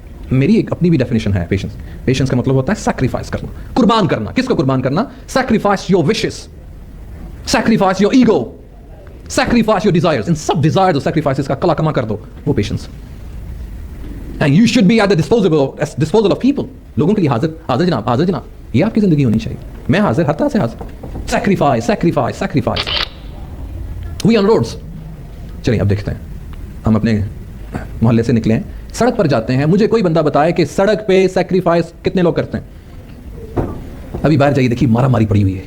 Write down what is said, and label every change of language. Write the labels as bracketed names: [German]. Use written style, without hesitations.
[Urdu] میری ایک اپنی بھی ڈیفینیشن ہے پیشنس. پیشنس کا مطلب ہوتا ہے سیکریفائس کرنا, قربان کرنا. کس کو قربان کرنا؟ [English] Sacrifice your wishes, sacrifice your ego, sacrifice your desires. [Urdu] In sub desires اور سیکریفائسز کا کلا کما کر دو, وہ patience. [English] And you should be at the disposal of people. [Urdu] لوگوں کے لیے حاضر, حاضر جناب, حاضر جناب. یہ آپ کی زندگی ہونی چاہیے. میں حاضر, ہر طرح سے حاضر. [English] Sacrifice, sacrifice, sacrifice. We on roads. [Urdu] چلیے اب دیکھتے ہیں, ہم اپنے محلے سے نکلے ہیں, سڑک پر جاتے ہیں. مجھے کوئی بندہ بتائے کہ سڑک پہ سیکریفائس کتنے لوگ کرتے ہیں؟ ابھی باہر جائیے, دیکھیے مارا ماری پڑی ہوئی ہے.